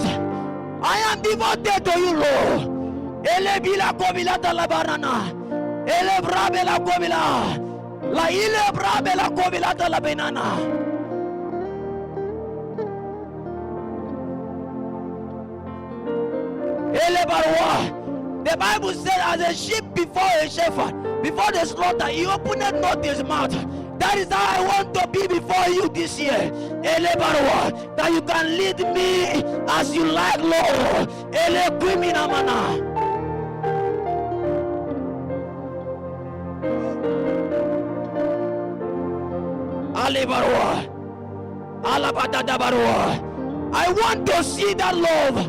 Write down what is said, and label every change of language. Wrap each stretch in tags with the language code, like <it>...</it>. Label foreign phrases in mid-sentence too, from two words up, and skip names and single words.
<en>I am devoted to you, Lord. Ele bila kobila talabarana. Ele brabe la kobila. La ile brabe la kobila talabenana. Ele barwa. The Bible said, as a sheep before a shepherd, before the slaughter, He opened not His mouth. That is how I want to be before you this year. That you can lead me as you like, Lord. I want to see that love.</en>